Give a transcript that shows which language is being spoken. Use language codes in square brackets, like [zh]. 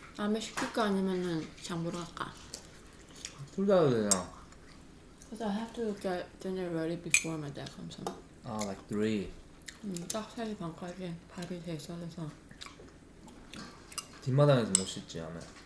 [ko] 라면 시킬까 아니면은 장보러 갈까? 둘 다 되나? [en] Because I have to get dinner ready before my dad comes home. 아, like 3. [ko] 딱 3시 반까지 밥이 돼 있어야 돼서. 뒷마당에서 못 씻지 않아요?